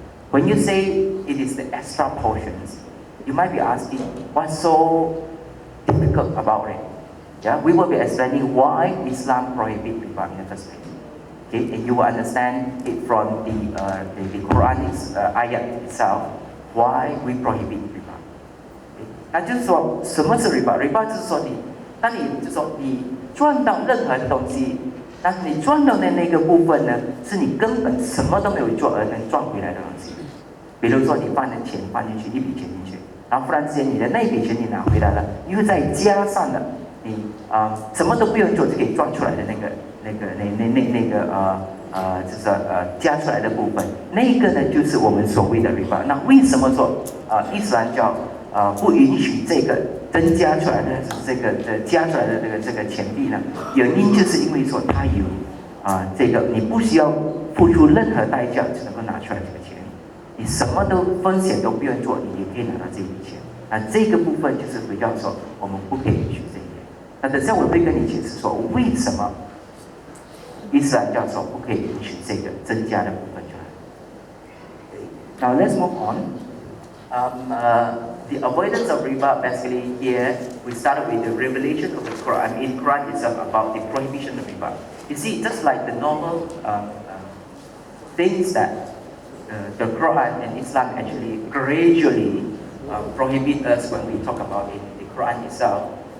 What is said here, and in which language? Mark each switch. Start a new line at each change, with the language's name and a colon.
English: When you say it is the extra portions, you might be asking, what's so difficult about it? Yeah, we will be explaining why Islam prohibits riba in the first place. Okay, and you will understand it from the Quranic ayat itself, why we prohibit riba.
Chinese: 那就是说，什么是 riba？riba 就是说当你就是说你赚到任何东西，但是你赚到的那个部分呢，是你根本什么都没有做而能赚回来的东西。比如说你放的钱放进去一笔钱进去，然后忽然之间你的那笔钱你拿回来了，又再加上了你什么都不用做就可以赚出来的就是加出来的部分，那个呢就是我们所谓的 riba。那为什么说伊斯兰教不允许这个增加出来的加出来的这个钱币呢？原因就是因为说它有这个你不需要付出任何代价就能够拿出来这个钱，你什么都风险都不用做，你也可以拿到这笔钱。那这个部分就是比较说我们不可以允许这一点。那等下我会跟你解释说为什么伊斯兰教说不可以允许这个增加的部分出来。
English: Now let's move on. The avoidance of riba, basically here we started with the revelation of the Quran. In Quran itself about the prohibition of riba. You see, just like the normal things that the Quran and Islam actually gradually prohibit us when we talk about it, the Quran itself.